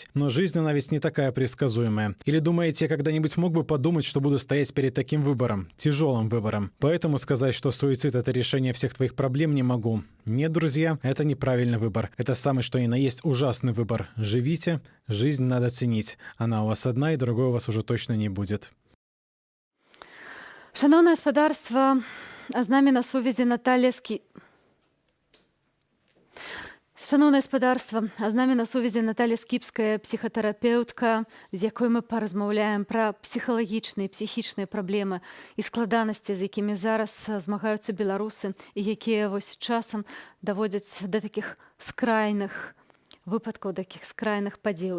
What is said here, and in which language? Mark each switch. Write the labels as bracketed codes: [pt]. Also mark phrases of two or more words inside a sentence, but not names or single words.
[ru] Но жизнь, она ведь не такая предсказуемая. Или думаете, я когда-нибудь мог бы подумать, что буду стоять перед таким выбором, тяжелым выбором? Поэтому сказать, что суицид — это решение всех твоих проблем, не могу. Нет, друзья, это неправильный выбор. Это самый что ни на есть ужасный выбор. Живите, жизнь надо ценить. Она у вас одна, и другой у вас уже точно не будет. [be] Шановне господарство, а з нами на сувязі Наталія Шановне господарство, а з нами на сувязі Наталія Скіпская, псіхатэрапеўтка, з якой мы паразмаўляем пра псіхалагічныя, псіхічныя праблемы і складанасці, з якімі зараз змагаюцца беларусы і якія вось часам даводзяць да такіх скрайных выпадкаў, такіх скрайных падзеяў.